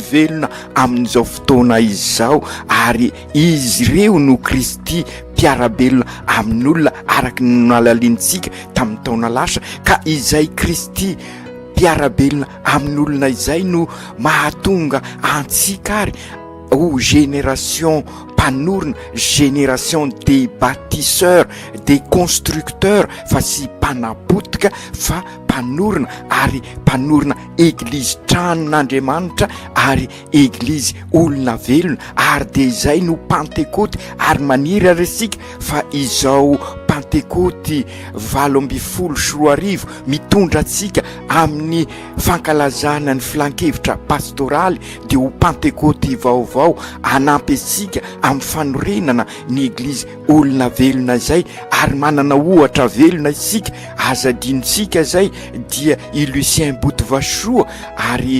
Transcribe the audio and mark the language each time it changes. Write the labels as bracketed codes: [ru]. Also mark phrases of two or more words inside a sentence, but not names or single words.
[mg] velona amin'izao fotoana izao ary izy ireo no Kristy mpiarabelona amin'olona araky ny nalalintsika tamin'ny taona lasa, ka izay Kristy mpiarabelona amin'olona izay no mahatonga antsika ary ho génération mpanorona, [fr] génération des bâtisseurs, des constructeurs, [mg] fa sy mpanapotika fa mpanorona ary mpanorona église tranon'Andriamanitra ary église olona velona ary de izay no Pentekoty ary maniry aresika fa izao Pentekoty 2024 mitondra atsika amin'ny fankalazana ny filan-kevitra pastoraly de ho Pentekoty vaovao anampy atsika amin'ny fanorenana ny église olona velona zay ary manana ohatra velona isika azadinitsika zay dia i Lucien Botovasoa ary